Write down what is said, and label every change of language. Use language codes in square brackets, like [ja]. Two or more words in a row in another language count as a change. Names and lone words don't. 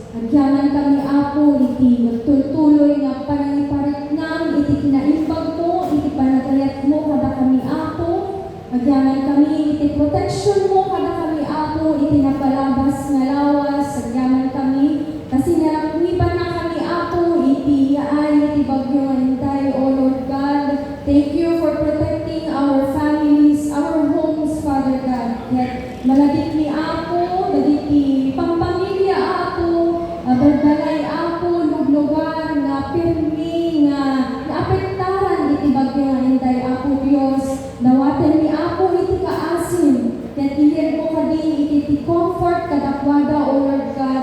[ilo] Agyaman kami Apo iti magtultuloy nga panangiparit nam iti kinaimbag mo, iti panagayat mo kada kami Apo. Agyaman kami iti protection mo kada kami Apo, iti napalabas nga lawas. Agyaman kami kasi narakwiban na kami Apo, iti yaay iti bagyo nga hintay, [en] O Lord God. Thank you for protecting our families, our homes, Father God. [ilo] Yet malagit ni Apo, dagiti pampamilya Apo, balbalay Apo, luglugar nga pirmi nga naapektaran iti bagyo nga hintay Apo Dios. Dawaten ni Apo iti kaasin, ket iyer mo kadi iti comfort kadakwada, [en] O Lord God.